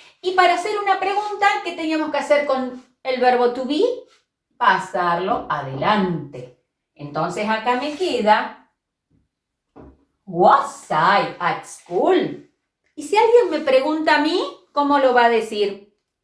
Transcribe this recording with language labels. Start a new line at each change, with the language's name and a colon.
Spanish: Y para hacer una pregunta, ¿qué teníamos que hacer con el verbo to be? Pasarlo adelante. Entonces acá me queda
English: was I at school?
Spanish: Y si alguien me pregunta a mí, ¿cómo lo va a decir?